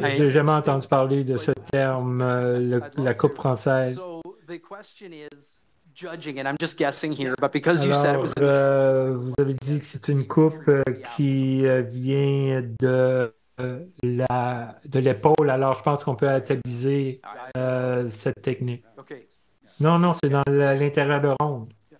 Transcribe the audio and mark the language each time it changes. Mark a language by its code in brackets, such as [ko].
[fr] j'ai jamais entendu parler de ce terme, la coupe française. [en] So the question is judging, and I'm just guessing here, but because you said it was. [fr] Vous avez dit que c'est une coupe qui vient de l'épaule. Alors, je pense qu'on peut utiliser cette technique. Okay. Non, c'est dans l'intérieur de ronde.